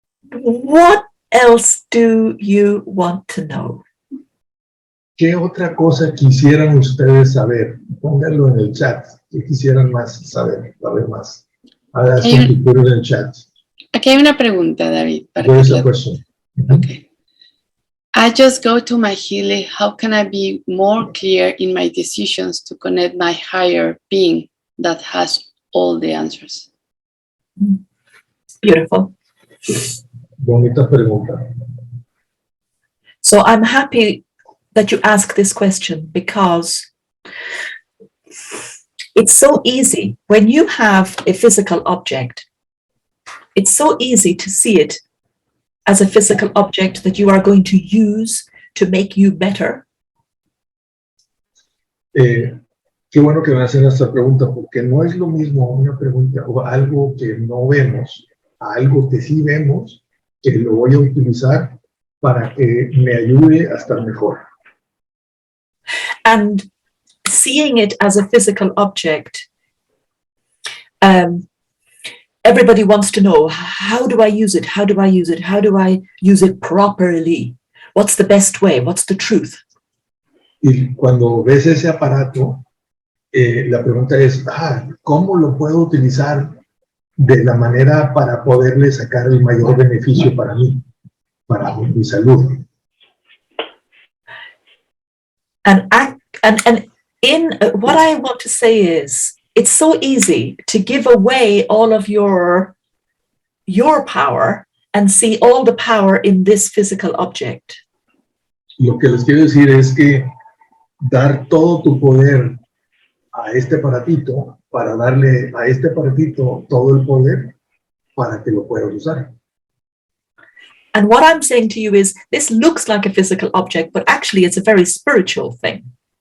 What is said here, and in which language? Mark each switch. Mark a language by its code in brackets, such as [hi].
[en] What else do you want to know? [es] ¿Qué otra cosa quisieran ustedes saber? Pónganlo en el chat. ¿Qué quisieran más saber más? Hagan su puro en el chat. Aquí hay una pregunta, David. [en] Where is the question? Okay. I just go to my Healy. How can I be more clear in my decisions to connect my higher being that has all the answers? Beautiful. [es] Bonita pregunta. [en] So I'm happy that you ask this question, because it's so easy when you have a physical object. It's so easy to see it as a physical object that you are going to use to make you better. [es] Qué bueno que me hacen esta pregunta, porque no es lo mismo una pregunta o algo que no vemos, a algo que sí vemos, que lo voy a utilizar para que me ayude a estar mejor. [en] And seeing it as a physical object, everybody wants to know, how do I use it? How do I use it? How do I use it properly? What's the best way? What's the truth? [es] Y cuando ves ese aparato, la pregunta es, ¿cómo lo puedo utilizar de la manera para poderle sacar el mayor beneficio para mí, para mi salud? [en] And in what I want to say is, it's so easy to give away all of your power and see all the power in this physical object. [es] Lo que les quiero decir es que dar todo tu poder a este aparatito para darle a este aparatito todo el poder para que lo puedas usar. [en] And what I'm saying to you is, this looks like a physical object, but actually it's a very spiritual thing.